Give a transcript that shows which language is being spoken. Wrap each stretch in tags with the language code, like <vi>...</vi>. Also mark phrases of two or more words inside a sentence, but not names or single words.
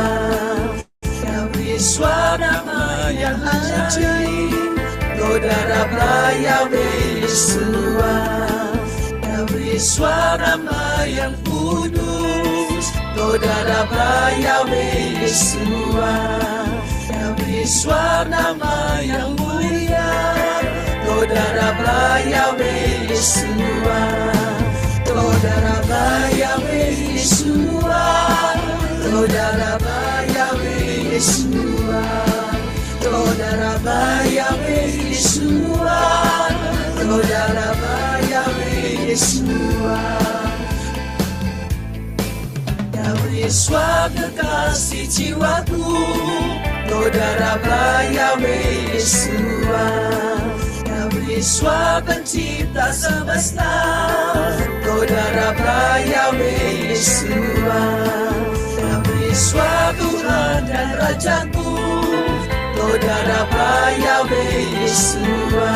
<id>Yahweh Yeshua nama yang ajaib,</id> <he>תודה רבה יהוה ישוע.</he> <id>Yahweh Yeshua nama yang kudus,</id> <he>תודה רבה יהוה ישוע.</he> <id>Yahweh Yeshua nama yang mulia,</id> <he>תודה רבה יהוה ישוע. תודה רבה יהוה ישוע. תודה רבה יהוה ישוע. תודה רבה יהוה ישוע. תודה רבה יהוה ישוע.</he> <id>Yahweh Yeshua kekasih jiwaku,</id> <he>תודה רבה יהוה ישוע.</he> <id>Yesus pencipta semesta, Kau darah Yahwe Yesus. Yesus Tuhan dan Rajaku, Kau darah Yahwe Yesus.</id>